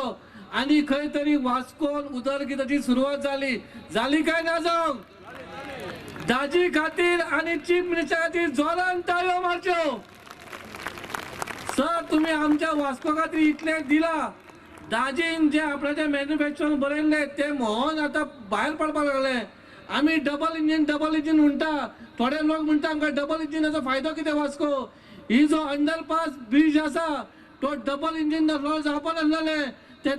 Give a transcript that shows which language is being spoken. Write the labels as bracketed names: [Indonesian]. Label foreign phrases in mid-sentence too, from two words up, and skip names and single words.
[Konkani] आणि खंय तरी वास्कोन उदरगताची सुरुवात झाली काय ना जाऊ दाजी खातीर आणि [English] chief minister [Konkani] खातीर जोरान ताळयो मारच्यो सर तुम्ही आमच्या वास्को खातीर इतले दिला दाजीन जे आपल्याचे मॅन्युफॅक्चर बरयल्ले ते मोहन आता भायर पडपाक लागले आम्ही [English] double engine [Konkani] म्हणटा थोडे लोक म्हणटा आमकां [English] double engine [Konkani] फायदो कितें वास्को ही जो [English] underpass bridge [Konkani] असा तो [English] double engine [Konkani] जावपा नासलेले त्याचो